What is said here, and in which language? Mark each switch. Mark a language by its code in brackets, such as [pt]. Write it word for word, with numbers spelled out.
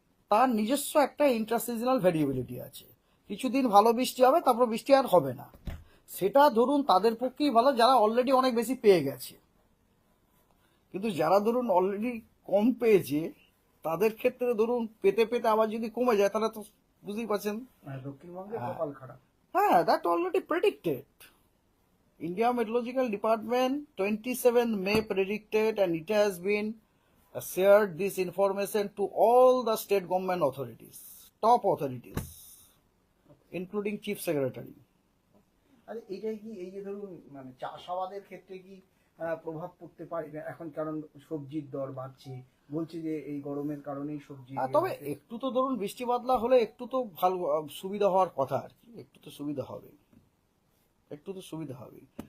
[bn] তার নিজস্ব একটা ইন্টার সিজনাল ভেরিয়েবিলিটি আছে, কিছুদিন ভালো বৃষ্টি হবে, তারপর বৃষ্টি আর হবে না। সেটা ধরুন তাদের পক্ষেই ভালো যারা অলরেডি অনেক বেশি পেয়ে গেছে, কিন্তু যারা ধরুন অলরেডি কম পেয়েছে তাদের ক্ষেত্রে ধরুন পেতে পেতে আবার যদি কমে যায় তাহলে তো বুঝতেই পারছেন দক্ষিণবঙ্গে কপাল খারাপ। হ্যাঁ, [en] That already predicted. India Meteorological Department twenty-seventh May predicted, and it has been shared this information to all the state government authorities, top authorities, including Chief Secretary. [bn] আরে এটা কি এই যে ধরুন মানে চাষাবাদের ক্ষেত্রে কি প্রভাব পড়তে পারে এখন, কারণ সবজির দর বাড়ছে, বলছে যে এই গরমের কারণেই সবজি। তবে একটু তো ধরুন বৃষ্টি বাদলা হলে একটু তো ভালো সুবিধা হওয়ার কথা আর কি, একটু তো সুবিধা হবে, একটু তো সুবিধা হবে।